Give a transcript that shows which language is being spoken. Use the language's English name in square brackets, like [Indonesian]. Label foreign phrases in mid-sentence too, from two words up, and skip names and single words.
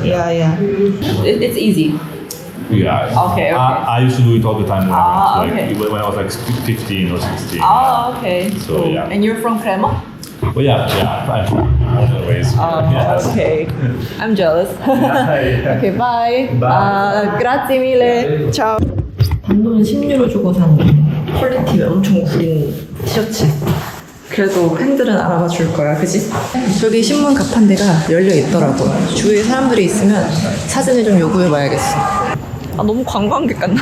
[English] Yeah. It's easy. Yeah. Okay. I used to do it all the time when, okay. when I was like 15 or 16. Oh, okay. So yeah. And you're from Crema? Well, yeah, I'm born and raised. Yes. Okay. I'm jealous. Okay, bye. [Italian] grazie mille. ciao. [Korean] 단돈 10유로 주고 산 퀄리티 엄청 구린 티셔츠. 그래도 팬들은 알아봐 줄 거야, 그지? 저기 신문 갑판 데가 열려 있더라고. 주위에 사람들이 있으면 사진을 좀 요구해 봐야겠어. 아, 너무 관광객 같나?